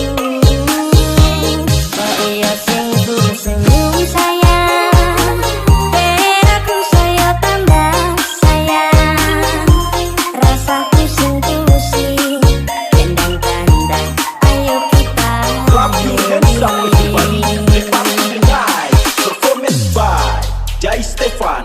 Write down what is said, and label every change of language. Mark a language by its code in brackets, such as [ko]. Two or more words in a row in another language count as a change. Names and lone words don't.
[jv] Mbak iya sing senyum sayang, ben aku saya tambah sayang. Rasaku sing pusing, kendang-kendang, ayo kita [en] Clap your hands up everybody. The party tonight. Performance by Jai Stefan.